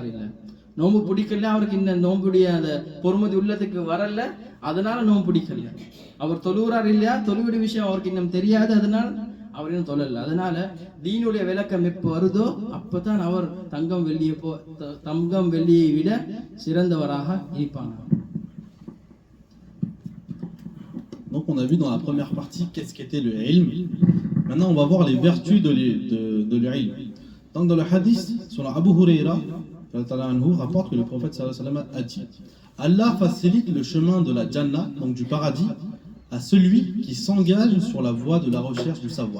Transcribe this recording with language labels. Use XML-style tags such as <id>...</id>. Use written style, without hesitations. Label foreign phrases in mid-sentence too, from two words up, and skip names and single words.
<ta>இல்லை, நோம்பு பிடிக்கல, அவருக்கு இன்னும் நோம்புடைய அந்த பொறுமதி உள்ளத்துக்கு வரல, அதனால நோம்பு பிடிக்கல. அவர் தொழுகிறார் இல்லையா, தொழுவுடைய விஷயம் அவருக்கு இன்னும் தெரியாது, அதனால அவர் இன்னும் தொழல. அதனால தீனுடைய விளக்கம் எப்போ வருதோ அப்பதான் அவர் தங்கம் வெள்ளியை விட சிறந்தவராக இருப்பாங்க.</ta> <fr>Donc on a vu dans la première partie qu'est-ce qu'était le ilm. Maintenant on va voir les vertus de l'ilm. Donc dans le hadith sur Abu Huraira rapporte que le prophète</fr> <ar>صلى الله عليه وسلم</ar> <fr>a dit: Allah facilite le chemin de la Jannah, donc du paradis, à celui qui s'engage sur la voie de la recherche du savoir.</fr>